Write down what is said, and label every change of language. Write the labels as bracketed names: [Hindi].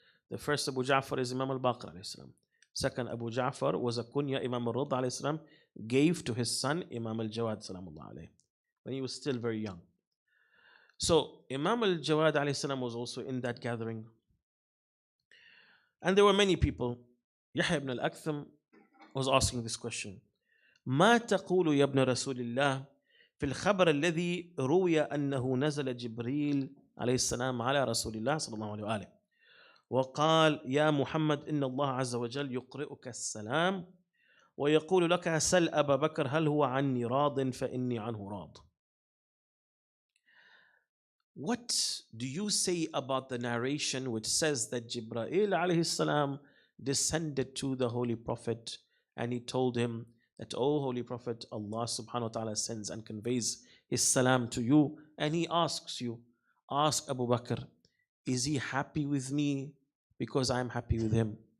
[English] The first Abu Ja'far is Imam al-Baqir alayhi salam. Second Abu Ja'far was a kunya Imam al-Rida alayhi salam gave to his son Imam al-Jawad salamullah alayhi when he was still very young. So Imam al-Jawad alayhi salam was also in that gathering. And there were many people. Yahya ibn al-Aktham was asking this question. [Arabic] ما تقول يا ابن رسول الله في الخبر الذي روي أنه نزل جبريل عليه السلام على رسول الله صلى الله عليه وآله وقال يا محمد إن الله عز وجل يقرئك السلام ويقول لك سل أبا بكر هل هو عني راض فإني عنه راض. [English] what do you say about the narration which says that Jibreel alayhi salam descended to the Holy Prophet and he told him that, "O Holy Prophet, Allah subhanahu wa ta'ala sends and conveys his salam to you," and he asks you, ask Abu Bakr, is he happy with me because I'm happy with him?